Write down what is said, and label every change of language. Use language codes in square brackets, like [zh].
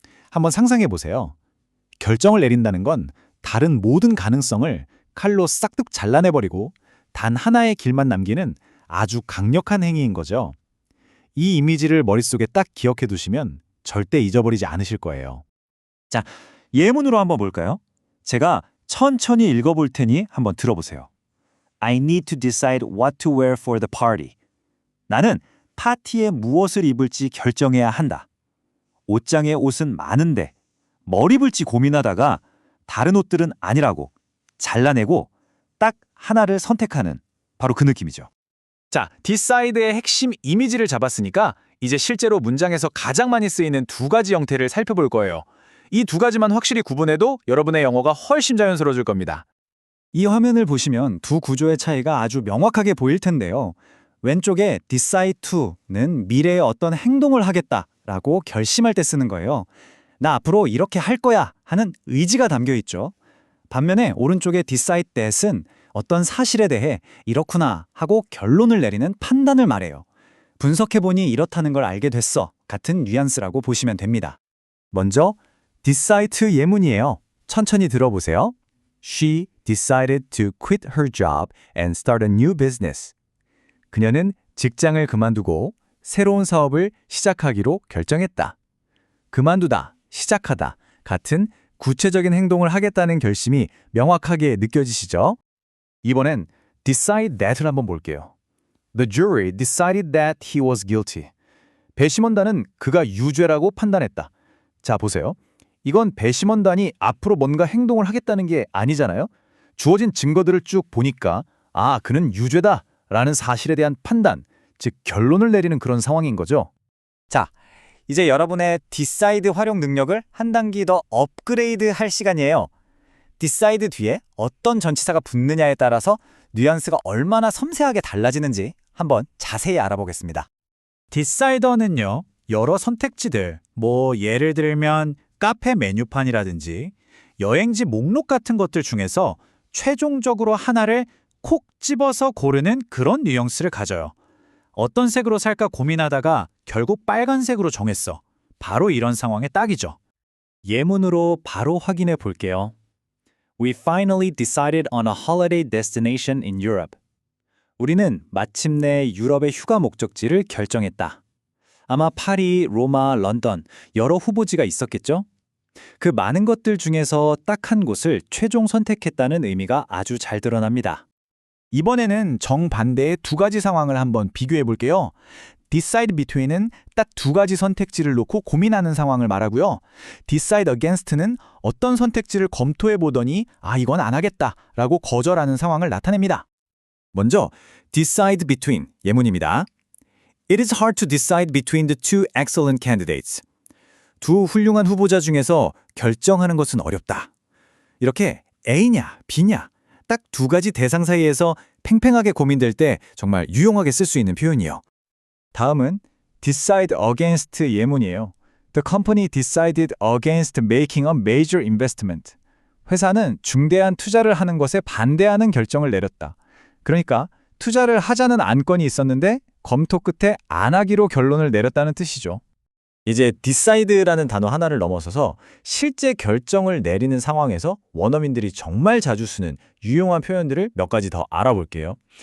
[ko] 한번 상상해 보세요. 결정을 내린다는 건 다른 모든 가능성을 칼로 싹둑 잘라내버리고 단 하나의 길만 남기는 아주 강력한 행위인 거죠. 이 이미지를 머릿속에 딱 기억해 두시면 절대 잊어버리지 않으실 거예요. 자, 예문으로 한번 볼까요? 제가 천천히 읽어볼 테니 한번 들어보세요. [en] I need to decide what to wear for the party. [ko] 나는 파티에 무엇을 입을지 결정해야 한다. 옷장에 옷은 많은데 뭘 입을지 고민하다가 다른 옷들은 아니라고 잘라내고 딱 하나를 선택하는 바로 그 느낌이죠. 자, decide의 핵심 이미지를 잡았으니까 이제 실제로 문장에서 가장 많이 쓰이는 두 가지 형태를 살펴볼 거예요. 이 두 가지만 확실히 구분해도 여러분의 영어가 훨씬 자연스러워질 겁니다. 이 화면을 보시면 두 구조의 차이가 아주 명확하게 보일 텐데요. 왼쪽에 decide to는 미래에 어떤 행동을 하겠다라고 결심할 때 쓰는 거예요. 나 앞으로 이렇게 할 거야 하는 의지가 담겨 있죠. 반면에 오른쪽의 decide that은 어떤 사실에 대해 이렇구나 하고 결론을 내리는 판단을 말해요. 분석해보니 이렇다는 걸 알게 됐어 같은 뉘앙스라고 보시면 됩니다. 먼저 decide to 예문이에요. 천천히 들어보세요. [en] She decided to quit her job and start a new business. [ko] 그녀는 직장을 그만두고 새로운 사업을 시작하기로 결정했다. 그만두다, 시작하다 같은 구체적인 행동을 하겠다는 결심이 명확하게 느껴지시죠? 이번엔 decide that을 한번 볼게요. [en] The jury decided that he was guilty. [ko] 배심원단은 그가 유죄라고 판단했다. 자, 보세요. 이건 배심원단이 앞으로 뭔가 행동을 하겠다는 게 아니잖아요. 주어진 증거들을 쭉 보니까 그는 유죄다 라는 사실에 대한 판단, 즉 결론을 내리는 그런 상황인 거죠. 자, 이제 여러분의 decide 활용 능력을 한 단계 더 업그레이드 할 시간이에요. decide 뒤에 어떤 전치사가 붙느냐에 따라서 뉘앙스가 얼마나 섬세하게 달라지는지 한번 자세히 알아보겠습니다. decider는요, 여러 선택지들, 예를 들면 카페 메뉴판이라든지 여행지 목록 같은 것들 중에서 최종적으로 하나를 콕 집어서 고르는 그런 뉘앙스를 가져요. 어떤 색으로 살까 고민하다가 결국 빨간색으로 정했어. 바로 이런 상황에 딱이죠. 예문으로 바로 확인해 볼게요. [en] We finally decided on a holiday destination in Europe. [ko] 우리는 마침내 유럽의 휴가 목적지를 결정했다. 아마 파리, 로마, 런던 여러 후보지가 있었겠죠? 그 많은 것들 중에서 딱 한 곳을 최종 선택했다는 의미가 아주 잘 드러납니다. 이번에는 정반대의 두 가지 상황을 한번 비교해 볼게요. decide between은 딱 두 가지 선택지를 놓고 고민하는 상황을 말하고요. decide against는 어떤 선택지를 검토해 보더니 이건 안 하겠다 라고 거절하는 상황을 나타냅니다. 먼저 decide between 예문입니다. [en] It is hard to decide between the two excellent candidates. [ko] 두 훌륭한 후보자 중에서 결정하는 것은 어렵다. 이렇게 A냐, B냐 딱 두 가지 대상 사이에서 팽팽하게 고민될 때 정말 유용하게 쓸 수 있는 표현이에요. 다음은 [en] decide against [ko] 예문이에요. [en] The company decided against making a major investment. [ko] 회사는 중대한 투자를 하는 것에 반대하는 결정을 내렸다. 그러니까 투자를 하자는 안건이 있었는데 검토 끝에 안 하기로 결론을 내렸다는 뜻이죠. 이제 decide라는 단어 하나를 넘어서서 실제 결정을 내리는 상황에서 원어민들이 정말 자주 쓰는 유용한 표현들을 몇 가지 더 알아볼게요.